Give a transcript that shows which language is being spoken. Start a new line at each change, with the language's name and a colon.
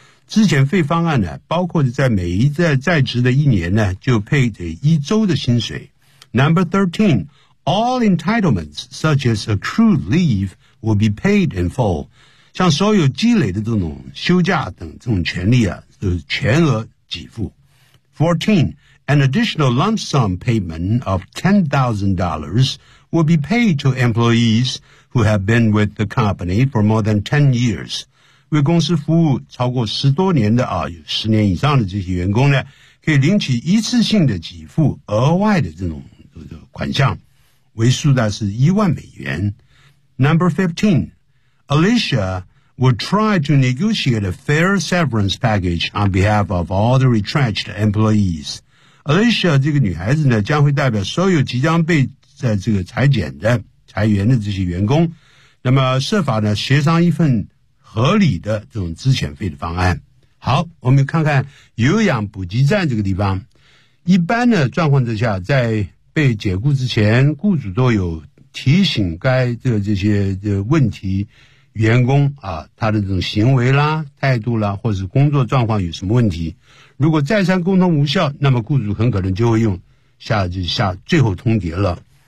Chinese: 资遣费方案呢包括在每一个在职的一年呢就配给一周的薪水。
English: Number 13, all entitlements such as accrued leave will be paid in full.
Chinese: 像所有积累的这种休假等这种权利啊就是全额给付。
English: 14, an additional lump sum payment of $10,000 will be paid to employees who have been with the company for more than 10 years.
Chinese: 为公司服务超过十多年的啊有十年以上的这些员工呢可以领取一次性的给付额外的这种款项为数的是$10,000。
English: Number 15,Alicia would try to negotiate a fair severance package on behalf of all the retrenched employees.
Chinese: Alicia 这个女孩子呢将会代表所有即将被在这个裁员的这些员工那么设法呢协商一份合理的这种资遣费的方案。好我们看看有氧补给站这个地方。一般的状况之下在被解雇之前雇主都有提醒该这些问题员工啊他的这种行为啦态度啦或是工作状况有什么问题如果再三沟通无效那么雇主很可能就会用下最后通牒了